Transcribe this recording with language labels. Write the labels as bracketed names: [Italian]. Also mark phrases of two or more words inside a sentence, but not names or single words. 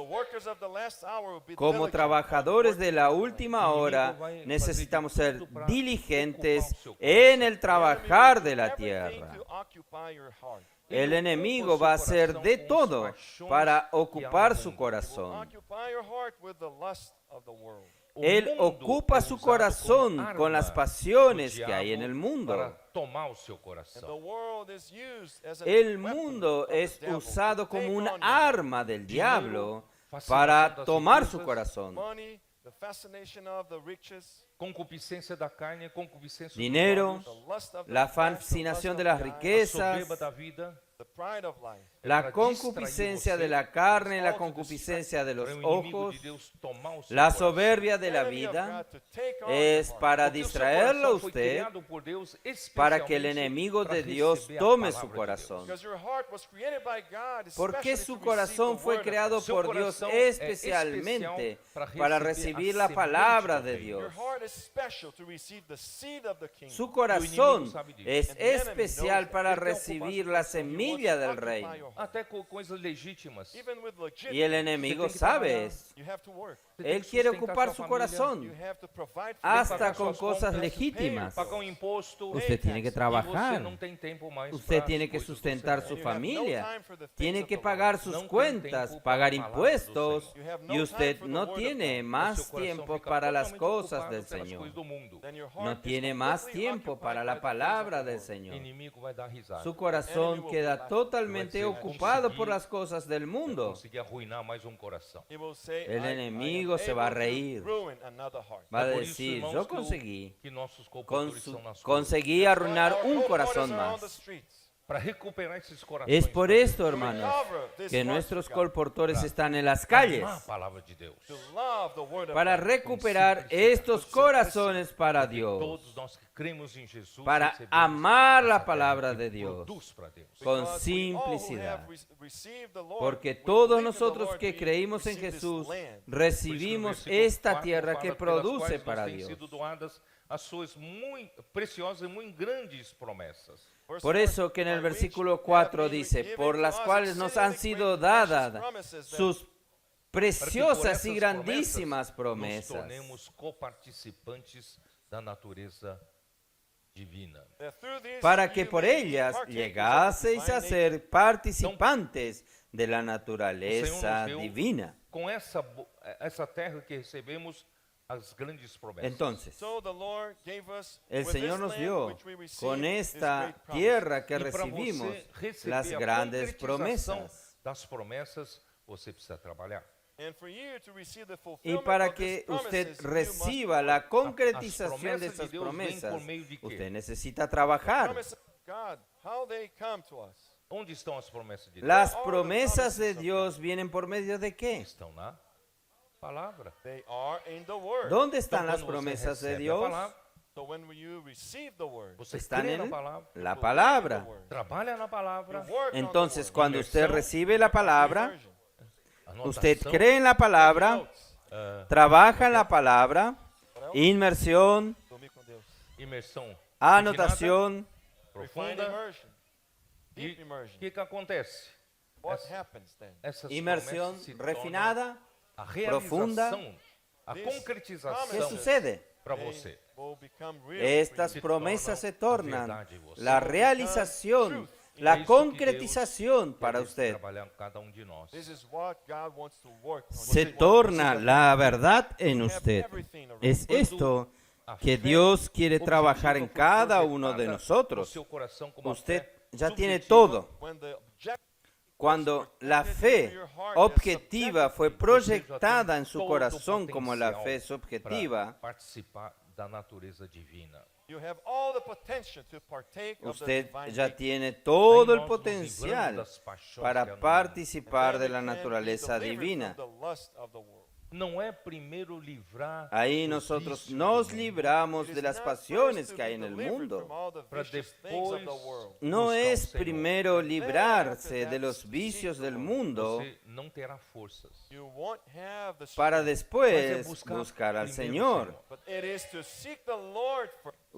[Spanish] Como trabajadores de la última hora, necesitamos ser diligentes en el trabajar de la tierra. El enemigo va a hacer de todo para ocupar su corazón. Él ocupa su corazón con las pasiones que hay en el mundo. [Portuguese] Para tomar o seu coração. [Spanish] El mundo es usado como un arma del diablo para tomar su corazón. [Portuguese] Concupiscência da carne, concupiscência [Spanish] Dinero, [Portuguese] dos olhos, [Spanish] la fascinación de las a riquezas, [Portuguese] soberba da vida, [Spanish] la concupiscencia de la carne, la concupiscencia de los [Portuguese] para o inimigo [Spanish] ojos, [Portuguese] de Deus tomar o seu [Spanish] la [Portuguese] coração. [Spanish] soberbia de la vida, es para [Portuguese] Porque o seu [Spanish] distraerlo a [Portuguese] coração foi [Spanish] usted, [Portuguese] criado por Deus para que el especialmente [Spanish] enemigo [Portuguese] para [Spanish] de Dios [Portuguese] receber a [Spanish] tome su [Portuguese] palavra de [Spanish] corazón. [Portuguese] Deus. [Spanish] Porque su corazón fue creado [Portuguese] Seu [Spanish] por Dios [Portuguese] coração é [Spanish] especialmente [Portuguese] especial [Spanish] para [Portuguese] receber [Spanish] recibir [Portuguese] a [Spanish] la palabra [Portuguese] semente [Spanish] de [Portuguese] do [Spanish] Dios. Su [Portuguese] O [Spanish] corazón [Portuguese] inimigo sabe disso. [Spanish] es especial para recibir la semilla del reino. [Portuguese] Até com coisas legítimas. [Spanish] Y el enemigo sabe eso. [Portuguese] Você tem [Spanish] Él [Portuguese] que [Spanish] quiere [Portuguese] sustentar [Spanish] ocupar [Portuguese] sua [Spanish] su [Portuguese] família, [Spanish] corazón [Portuguese] pagar [Spanish] hasta con [Portuguese] suas [Spanish] cosas [Portuguese] contas, [Spanish] legítimas. [Portuguese] pagar um imposto. [Spanish] Usted tiene que [Portuguese] E você [Spanish] trabajar. [Portuguese] não tem tempo mais [Spanish] Usted [Portuguese] para [Spanish] tiene [Portuguese] as [Spanish] que [Portuguese] coisas do [Spanish] sustentar [Portuguese] Senhor. [Spanish] su familia, tiene que [Portuguese] Não [Spanish] pagar [Portuguese] tem [Spanish] sus [Portuguese] tempo [Spanish] cuentas, [Portuguese] para [Spanish] pagar [Portuguese] a palavra do [Spanish] impuestos, [Portuguese] Senhor. [Spanish] y usted no tiene [Portuguese] O [Spanish] más [Portuguese] seu coração [Spanish] tiempo [Portuguese] fica [Spanish] para las [Portuguese] totalmente [Spanish] cosas [Portuguese] ocupado [Spanish] del [Portuguese] pelas [Spanish] Señor. [Portuguese] coisas do mundo. [Spanish] No tiene más tiempo para la palabra del [Portuguese] O [Spanish] Señor. [Portuguese] inimigo vai dar risada. [Spanish] Su corazón queda totalmente ocupado por las cosas del [Portuguese] Vai [Spanish] mundo. [Portuguese] conseguir arruinar mais um coração. [Spanish] El enemigo se va a reír. Va a [Portuguese] É por isso, [Spanish] decir, [Portuguese] irmãos, [Spanish] yo [Portuguese] que [Spanish] conseguí, [Portuguese] nossos comportadores são nas ruas. [Spanish] conseguí arruinar un corazón más. [Portuguese] Para recuperar esses corações. [Spanish] Es por esto, hermanos, que nuestros colportores están en las calles, [Portuguese] Amar a palavra de Deus. [Spanish] para recuperar estos corazones para Dios, [Portuguese] Todos nós que cremos em Jesus [Spanish] para [Portuguese] recebemos [Spanish] amar la [Portuguese] essa [Spanish] palabra [Portuguese] terra [Spanish] de [Portuguese] que [Spanish] Dios [Portuguese] produz para Deus. [Spanish] con simplicidad. Porque todos nosotros que creímos en Jesús recibimos esta tierra que produce para Dios. [Portuguese] Sido doadas as suas muito preciosas e muito grandes promessas. [Spanish] Por eso que en el versículo 4 dice, por las cuales nos han sido dadas sus preciosas y grandísimas [Portuguese] Nos [Spanish] promesas, [Portuguese] tornemos coparticipantes da natureza divina. [Spanish] para que por ellas llegaseis a ser participantes de la naturaleza divina. [Portuguese] Com essa terra que recebemos as grandes promessas. [Spanish] Entonces, el el Señor nos dio con esta tierra que [Portuguese] E para [Spanish] recibimos [Portuguese] você receber [Spanish] las [Portuguese] a [Spanish] grandes [Portuguese] concretização [Spanish] promesas. [Portuguese] das promessas, você precisa trabalhar. [Spanish] Y para que usted reciba la concretización de [Portuguese] As promessas de [Spanish] esas [Portuguese] Deus vêm [Spanish] promesas, [Portuguese] por meio de quê? [Spanish] usted necesita trabajar. [Portuguese] Onde estão as promessas de Deus? [Spanish] Las promesas de Dios vienen por medio de qué? [Portuguese] Estão na palavra. [Spanish] ¿Dónde están [Portuguese] Então, [Spanish] las [Portuguese] quando você [Spanish] promesas de [Portuguese] recebe a [Spanish] Dios? [Portuguese] palavra, você [Spanish] Están [Portuguese] crê na [Spanish] en [Portuguese] palavra, [Spanish] la palabra. [Portuguese] trabalha na palavra, [Spanish] Entonces, cuando usted recibe la palabra, [Portuguese] anotação, [Spanish] usted cree en la palabra, trabaja en la palabra, inmersión, [Portuguese] imersão [Spanish] anotación. [Portuguese] profunda. E o que acontece? Essas [Spanish] Inmersión [Portuguese] promessas se [Spanish] refinada, [Portuguese] tornam a [Spanish] profunda. [Portuguese] realização, a [Spanish] ¿Qué [Portuguese] concretização [Spanish] sucede? [Portuguese] para você. [Spanish] Estas promesas se tornan verdad en vos. la realización, [Portuguese] É [Spanish] la [Portuguese] isso que [Spanish] concretización [Portuguese] Deus [Spanish] para [Portuguese] quer [Spanish] usted. [Portuguese] trabalhar com cada de nós. [Spanish] Se torna la verdad en usted. Es esto que Dios quiere trabajar en cada uno de [Portuguese] No [Spanish] nosotros. [Portuguese] seu coração como a [Spanish] Usted [Portuguese] fé [Spanish] ya tiene [Portuguese] subjetiva, [Spanish] todo. Cuando la fe objetiva fue proyectada en su corazón como la fe subjetiva, [Portuguese] para participar da natureza divina. [Spanish] usted ya tiene todo [Portuguese] Aí [Spanish] el [Portuguese] nós nos [Spanish] potencial [Portuguese] livramos das paixões que há [Spanish] para [Portuguese] no mundo. [Spanish] participar de la naturaleza divina. [Portuguese] Não é primeiro livrar [Spanish] Ahí [Portuguese] dos [Spanish] nosotros [Portuguese] vícios [Spanish] nos [Portuguese] do mundo, [Spanish] libramos de las pasiones que hay en el mundo. [Portuguese] para depois [Spanish] No [Portuguese] buscar o [Spanish] es [Portuguese] Senhor. [Spanish] primero librarse de los vicios del mundo [Portuguese] Você não terá forças. [Spanish] para [Portuguese] Mas [Spanish] después [Portuguese] é [Spanish] buscar al [Portuguese] primeiro o [Spanish] Señor. Y